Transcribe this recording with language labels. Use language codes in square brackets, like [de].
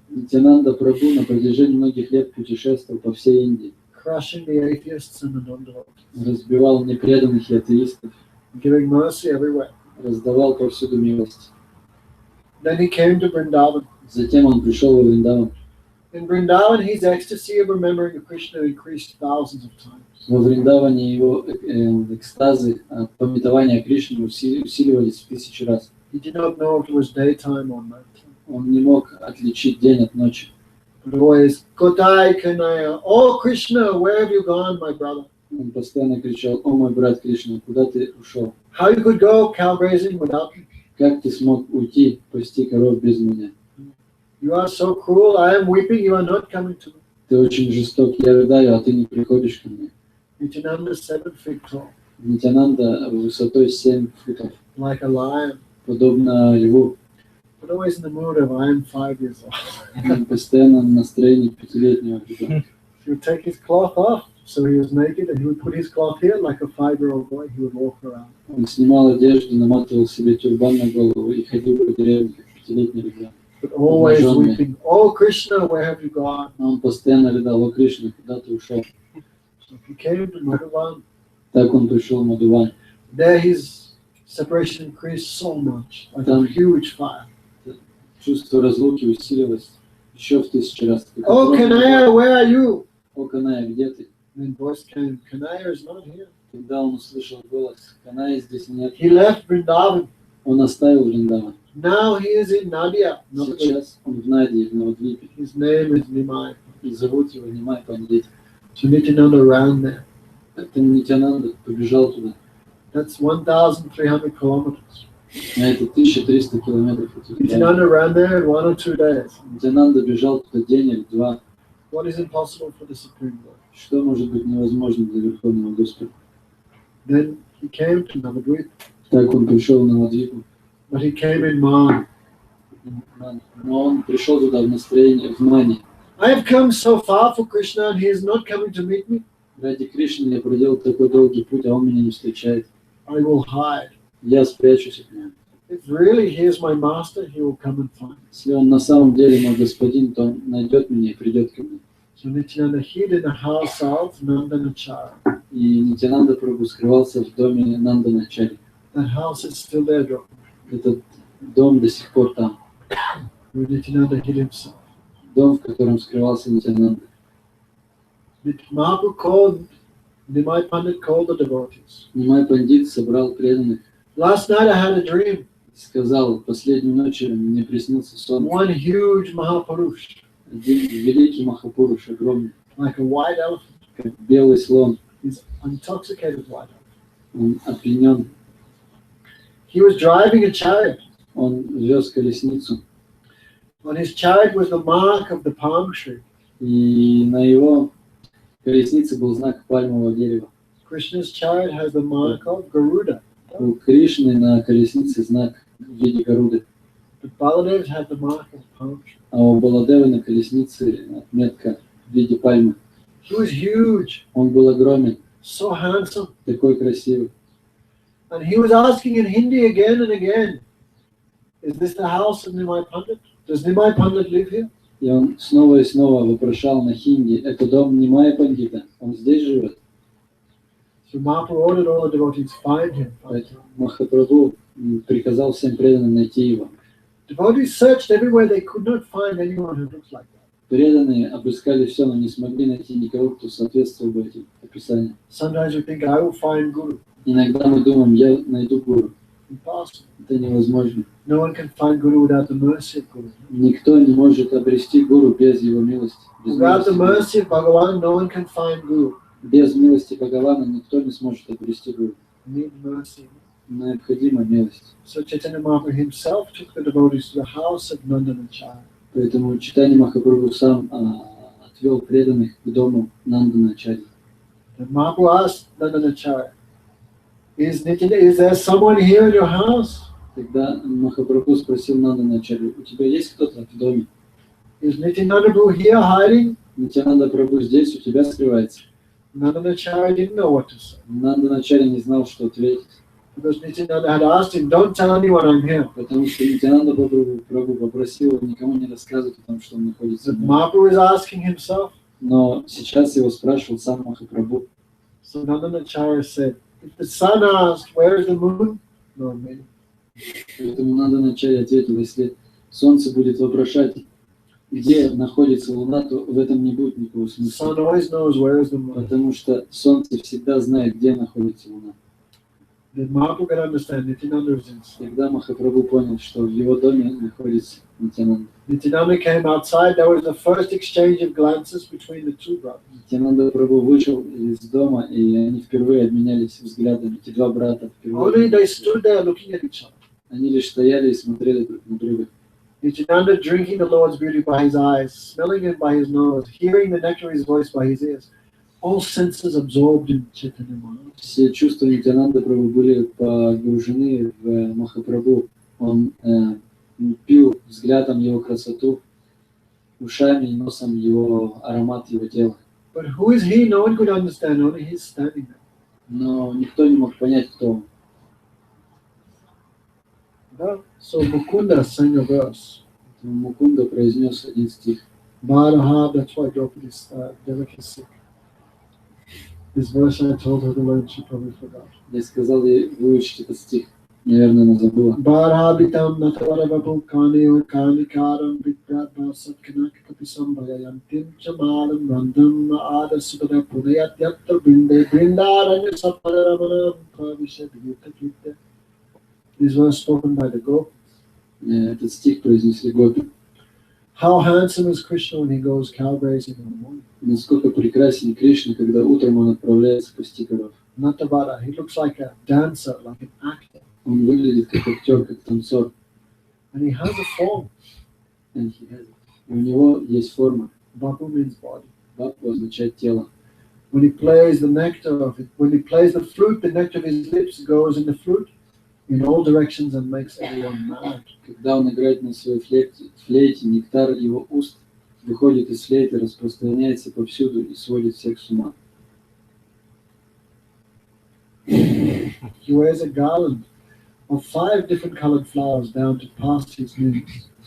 [ru] Нитянанда Прабху на протяжении многих лет путешествовал по всей Индии, [en] crushing the atheists and the non-devotees, [ru] разбивал непреданных и атеистов, [en] giving mercy everywhere. [ru] раздавал повсюду милость. [en] Then he came to Vrindavan. [ru] Затем он пришел во Вриндаван. [en] In Vrindavan, his ecstasy of remembering Krishna increased thousands of times. [ru] Во Вриндаване его экстазы от памятования Кришны усиливались в 1000 раз. [en] He did not know if it was daytime or nighttime. [ru] Он не мог отличить день от ночи. [en] But always, Kotai Kanaya, oh Krishna, where have you gone, my brother? [ru] Он постоянно кричал: «О мой брат Кришна, куда ты ушел? [en] How you could go cow grazing without me? [ru] Как ты смог уйти, пасти коров без меня? [en] You are so cruel, I am weeping, you are not coming to me. [ru] Ты очень жесток, я рыдаю, а ты не приходишь ко мне». [en] Nityananda 7 feet tall, [ru] Нитянанда высотой 7 футов, [en] like a lion, [ru] подобно льву, [en] but always in the mood of I am 5 years old. [ru] он постоянно на настроении 5-летнего ребенка. [en] He would take his cloth off, so he was naked, and he would put his cloth here like a 5-year-old boy. He would walk around. [ru] Он снимал одежду, наматывал себе тюрбан на голову и ходил по деревне, как 5-летний ребенок. [en] But always [ru] Обнаженный. [en] weeping, oh Krishna, where have you gone? [ru] А он постоянно рыдал: «О Кришна, куда ты ушел?» [en] So he came to Madhuvan. [ru] Так он пришел в Мадуван. [en] There his separation increased so much, like a [ru] Там [en] huge fire. [ru] чувство разлуки усилилось еще в 1000 раз. Как [en] Oh, Kanaya, where are you? [ru] О, Каная, где ты? [en] And voice came, Kanaya is not here. [ru] Когда он услышал голос, Каная здесь нет. [en] He left Vrindavan. [ru] Он оставил Вриндаван. [en] Now he is in Nadia. [ru] Сейчас он в Наде, в Навадвипе. [en] His name is Nimai. [ru] И зовут его Нимай Пандит. [en] So Nityananda ran there. [ru] Это Нитянанда побежал туда. [en] That's 1,300 kilometers. [ru] А это 1300 километров. [en] Nityananda ran there in 1 or 2 days. [ru] Нитянанда бежал туда день или два. [en] What is impossible for the Supreme Lord? [ru] Что может быть невозможно для Верховного Господа? [en] Then he came to Navadvip, [ru] Так он пришел на Навадвипу. [en] but he came in Man. [ru] Но он пришел туда в настроении, в мане. [en] I have come so far for Krishna and he is not coming to meet me. [ru] Ради Кришны я проделал такой долгий путь, а он меня не встречает. [en] I will hide. [ru] Я спрячусь от него. [en] If really he is my master, he will come and find me. [ru] Если он на самом деле мой господин, то он найдет меня и придет ко мне. [en] So Nityananda hid in the house of Nandanacharya. [ru] И Нитянанда Прабху скрывался в доме Нанданачари. [en] That house is still there, Dr. [ru] Этот дом до сих пор там. [en] Where Nityananda hid himself. [ru] Дом, в котором скрывался Нитянанда. [en] Mahaprabhu called, Nimai Pandit called the devotees. [ru] Нимай Пандит собрал преданных [en] Last night I had a dream. [ru] и сказал, последнюю ночь мне приснился сон. [en] One huge Mahapurush, [ru] Один великий Махапуруш, огромный, [en] like a white elephant. [ru] как белый слон. [en] He's intoxicated white elephant. [ru] Он опьянен. [en] He was driving a chariot. [ru] Он вез колесницу. [en] On his chariot was the mark of the palm tree. [ru] И на его колеснице был знак пальмового дерева. [en] Krishna's chariot has the mark of Garuda. [ru] У Кришны на колеснице знак в виде Гаруды. [en] But Baladev had the mark of palm tree. [ru] А у Баладевы на колеснице отметка в виде пальмы. [en] He was huge, [ru] Он был огромен, [en] so handsome. [ru] такой красивый. [en] And he was asking in Hindi again and again, is this the house of Nimai Pandit? Does Nimai Pandit live here? [ru] И он снова и снова вопрошал на хинди, это дом Нимая Пандита, он здесь живет. [en] So Mahaprabhu ordered all the devotees, find him. [ru] Поэтому Махапрабху приказал всем преданным найти его. [en] Devotees searched everywhere, they could not find anyone who looks like that. [ru] Преданные обыскали все, но не смогли найти никого, кто соответствовал бы этим описаниям. [en] Sometimes we think, I will find Guru. [ru] Иногда мы думаем, я найду гуру. [en] Impossible. [ru] Это невозможно. [en] No one can find Guru without the mercy of Guru. [ru] Никто не может обрести гуру без его милости. Без [en] Without the [ru] милости, [en] mercy of Bhagavan, no one can find Guru. [ru] без милости Бхагавана никто не сможет обрести гуру. [en] Need mercy. [ru] Необходима милость. [en] So Chaitanya Mahaprabhu himself took the devotees to the house of Nandanacharya. [ru] Поэтому Чайтанья Махапрабху сам отвел преданных к дому Нанданачари. [en] And Mahaprabhu asked Nandanacharya, is there someone here in your house? [ru] Тогда Махапрабху спросил Нанданачари, у тебя есть кто-то в доме? [en] Is Nityananda Prabhu here hiding? [ru] Нитянанда Прабху здесь, у тебя скрывается. [en] Nandanacharya didn't know what to say. [ru] Нанданачари не знал, что ответить. [en] Because Nityananda had asked him, don't tell anyone I'm here. [ru] Потому что Нитянанда Прабху попросил никому не рассказывать о том, что он находится. [en] So Mahaprabhu is asking himself. [ru] Но сейчас его спрашивал сам Махапрабху. [en] So Nandanacharya said, if the sun asked, where is the moon? No, me. [ru] Поэтому Нанданачари ответил, если солнце будет вопрошать, где находится луна, то в этом не будет никакого [en] The [ru] смысла. [en] sun always knows where is the moon. [ru] Потому что солнце всегда знает, где находится луна. [en] Then Mahaprabhu could understand Nityananda was inside. [ru] Тогда Махапрабху понял, что в его доме находится Нитянанда. [en] Nityananda came outside. There was the first exchange of glances between the two brothers. [ru] Нитянанда Прабху вышел из дома, и они впервые обменялись взглядами. Эти два брата [en] Only [ru] впервые. [en] they stood there looking at each other. [ru] Они лишь стояли и смотрели друг на друга. [en] Nityananda drinking the Lord's beauty by his eyes, smelling it by his nose, hearing the nectar of his voice by his ears. All senses absorbed in Chaitanya Mahaprabhu. [ru] Все чувства Нитянанда Прабху были погружены в Махапрабху. Он пил взглядом его красоту, ушами и носом его аромат его тела. [en] But who is he? No one could understand. Only he's standing there. [ru] Но никто не мог понять, кто он. [en] No? So Mukunda sang a verse. [ru] Мукунда произнес один стих. [en] Bhadahab, that's why Draupadi's Devaki is sick. This verse I told her to learn, she probably forgot. [ru] Я сказал ей выучить этот стих. Наверное, она забыла. [sa] Bharhabitam Natavarababu Kani Kanikaram Vikratma Satkanakapissam Bhayayantim Chamalam Randam Ada Subhada Pudayat Yatta Binde Brindaranya Sapadaramana Pravishabhita. [en] These were spoken by the Gopis. [ru] Этот стих произнесли гопи. [en] How handsome is Krishna when he goes cow grazing in the morning. [ru] Насколько прекрасен Кришна, когда утром он отправляется пасти коров. [en] Natavara, he looks like a dancer, like an actor. [ru] Он выглядит как актер, как танцор. [en] And he has a form. And he has it. [ru] У него есть форма. [en] Bapu means body. [ru] Бабу означает тело. [en] When he plays the nectar of it, when he plays the flute, the nectar of his lips goes in the flute in all directions and makes everyone mad. [ru] Когда он играет на своей флейте, нектар его уст выходит из флейты, распространяется повсюду и сводит всех с ума. [en] He wears a garland of 5 different colored flowers down to past his knees.